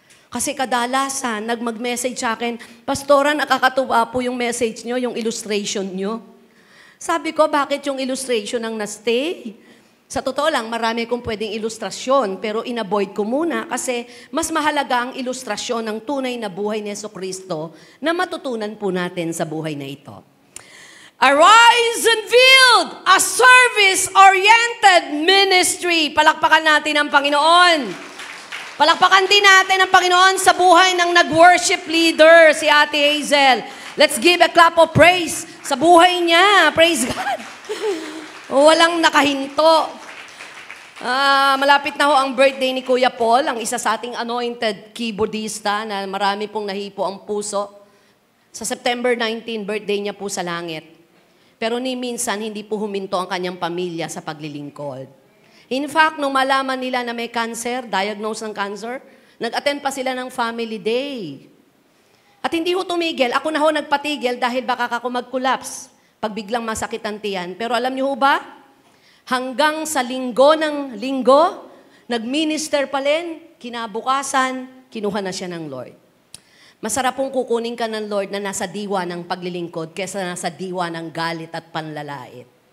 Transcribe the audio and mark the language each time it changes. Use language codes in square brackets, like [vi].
[tl] Kasi kadalasan, nagmag-message sa akin, Pastora, nakakatuwa po yung message nyo, yung illustration nyo. Sabi ko, bakit yung illustration ang na-stay? Sa totoo lang, marami kong pwedeng ilustrasyon, pero in-avoid ko muna kasi mas mahalaga ang ilustrasyon ng tunay na buhay ni Jesucristo na matutunan po natin sa buhay na ito. [en] Arise and build a service-oriented ministry. [tl] Palakpakan natin ang Panginoon. Palakpakan din natin ang Panginoon sa buhay ng nag-worship leader, si Ate Hazel. [en] Let's give a clap of praise [tl] sa buhay niya. [en] Praise God. [tl] Walang nakahinto. Malapit na ho ang birthday ni Kuya Paul, ang isa sa ating anointed keyboardista na marami pong nahipo ang puso. Sa September 19, birthday niya po sa langit. Pero ni minsan, hindi po huminto ang kanyang pamilya sa paglilingkod. In fact, nung malaman nila na may cancer, diagnosed ng cancer, nag-attend pa sila ng family day. At hindi ho tumigil. Ako na ho nagpatigil dahil baka ako mag-collapse pag biglang masakit ang tiyan. Pero alam niyo ho ba? Hanggang sa linggo ng linggo, nag-minister pa rin, kinabukasan, kinuha na siya ng Lord. Masarap pong kukunin ka ng Lord na nasa diwa ng paglilingkod kesa nasa diwa ng galit at panlalait.